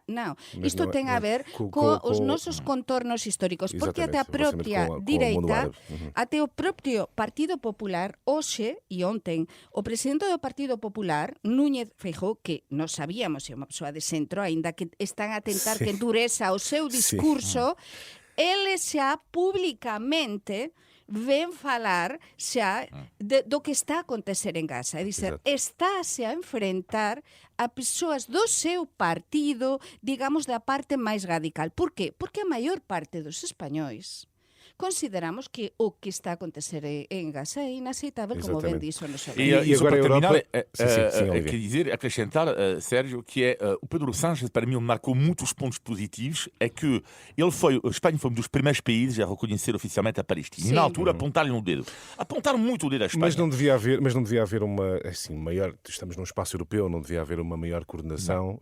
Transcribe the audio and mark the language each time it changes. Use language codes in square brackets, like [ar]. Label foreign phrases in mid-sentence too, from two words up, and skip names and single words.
[gl] Non, isto ten a ver os nosos contornos históricos, porque até a propia direita, até o propio Partido Popular, hoxe e ontem, o presidente do Partido Popular, Núñez Feijóo, que nós sabíamos é unha persoa de centro, aínda que están a tentar que endureza o seu discurso, ele xa públicamente ven falar xa do que está a acontecer en Gaza. É dizer, estáse a enfrentar a persoas do seu partido, digamos, da parte máis radical. Por qué? Porque a maior parte dos españois consideramos que o que está a acontecer en Gaza é inaceitável, como ben dixo no seu. [pt] E agora para terminar, quer dizer, acrescentar, Sérgio, que é o Pedro Sánchez, para mim, marcou muitos pontos positivos, é que a Espanha foi um dos primeiros países a reconhecer oficialmente a Palestina. E na altura apontaram no dedo. Apontaram muito o dedo à Espanha. Mas não devia haver uma, assim, maior, estamos num espaço europeu, não devia haver uma maior coordenação?